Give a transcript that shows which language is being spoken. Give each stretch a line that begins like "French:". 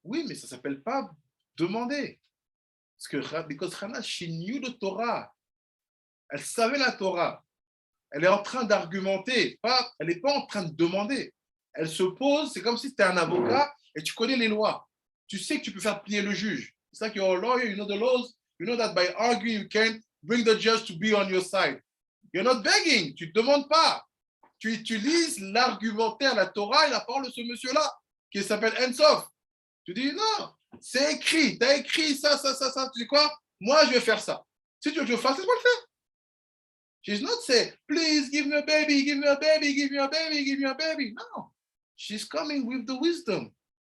French: Oui, mais ça ne s'appelle pas demander. Parce que
English: because Hannah, she knew the Torah.
French: Elle savait la Torah. Elle est en train d'argumenter. Elle n'est pas en train de demander. Elle se pose, c'est comme si tu es un avocat et tu connais les lois. Tu sais que tu peux faire plier le juge.
English: It's like you're a lawyer, you know the laws. You know that by arguing, you can bring the judge to be on your side. You're not begging.
French: Tu ne demandes pas. Tu utilises l'argumentaire, la Torah et la parole de ce monsieur-là qui s'appelle Ensof. Tu dis non, c'est écrit. Tu as écrit ça. Tu dis quoi? Moi, je vais faire ça. Si tu veux que je fasse, laisse-moi le faire.
English: She's not saying, please give me a baby, give me a baby, give me a baby, give me a baby. No. She's coming with the wisdom.